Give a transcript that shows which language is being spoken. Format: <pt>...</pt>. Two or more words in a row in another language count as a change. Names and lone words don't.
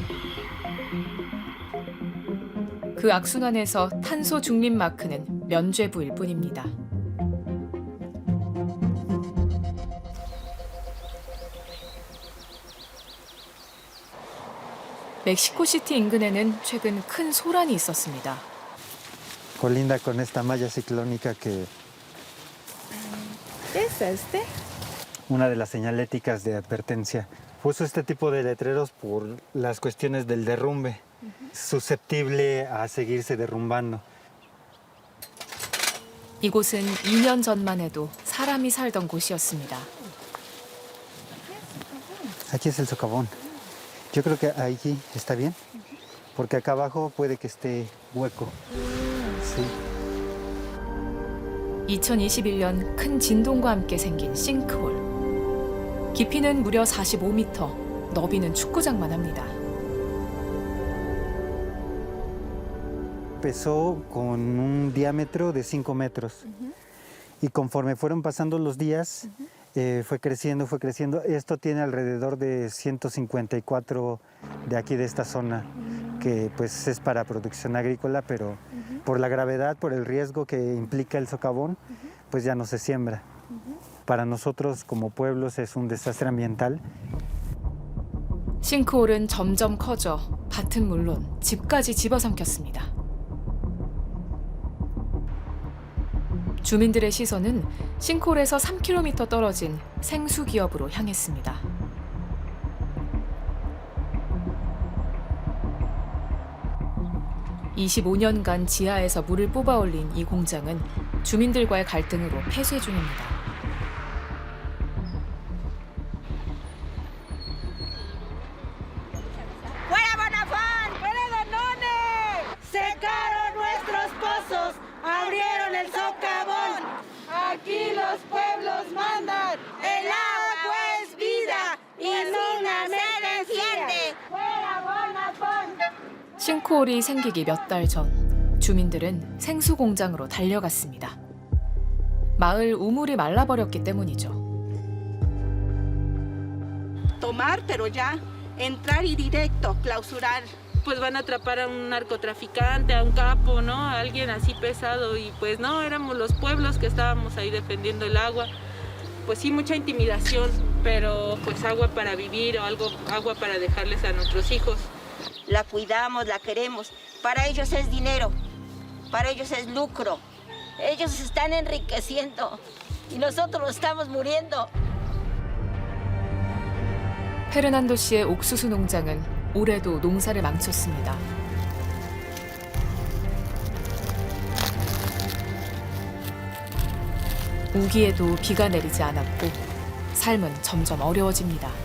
<ko>그 악순환에서 탄소 중립 마크는 면죄부일 뿐입니다. 멕시코시티 인근에는 최근 큰 소란이 있었습니다.</ko> <es>Colinda con esta malla ciclónica que ¿Qué es este? una de las señaléticas de advertencia. Puso este tipo de letreros por las cuestiones del derrumbe, susceptible a seguirse derrumbando.</es> <ko>이곳은 2년 전만 해도 사람이 살던 곳이었습니다.</ko> <es>Aquí es el socavón. Yo creo que aquí está bien, porque acá abajo puede que esté hueco. Sí.</es> <ko>2021년 큰 진동과 함께 생긴 싱크홀. 깊이는 무려 45m, 너비는 축구장만 합니다.</ko> <es>Empezó con un diámetro de 5 metros y conforme fueron pasando los días fue creciendo. Esto tiene alrededor de 154 de aquí de esta zona, que pues es para producción agrícola, pero por la gravedad, por el riesgo que implica el socavón, pues ya no se siembra. Para nosotros como pueblos es un desastre ambiental.</es> <ko>싱크홀은 점점 커져 밭은 물론 집까지 집어삼켰습니다. 주민들의 시선은 싱크홀에서 3km 떨어진 생수 기업으로 향했습니다. (25년간) 지하에서 물을 뽑아 올린 이 공장은 주민들과의 갈등으로 폐쇄 중입니다.</ko> <es>¡Fuera Bonafont! ¡Fuera Danone! ¡Secaron nuestros pozos! ¡Abrieron el socavón! ¡Aquí los pueblos mandan! ¡El agua es vida! ¡Y nunca se defiende! ¡Fuera Bonafont!</es> <ko>싱크홀이 생기기 몇 달 전, 주민들은 생수 공장으로 달려갔습니다. 마을 우물이 말라버렸기 때문이죠.</ko> <es>Tomar, pero ya entrar y directo, clausurar. Pues van a atrapar a un narcotraficante, a un capo, ¿no? A alguien así pesado. Y pues no, éramos los pueblos que estábamos ahí defendiendo el agua. Pues sí, mucha intimidación, pero pues agua para vivir o agua para dejarles a nuestros hijos. La cuidamos, la queremos. Para ellos es dinero, para ellos es lucro. Ellos se están enriqueciendo y nosotros estamos muriendo.</es> <ko>페르난도 씨의 옥수수 농장은 올해도 농사를 망쳤습니다. 우기에도 비가 내리지 않았고 삶은 점점 어려워집니다.</ko>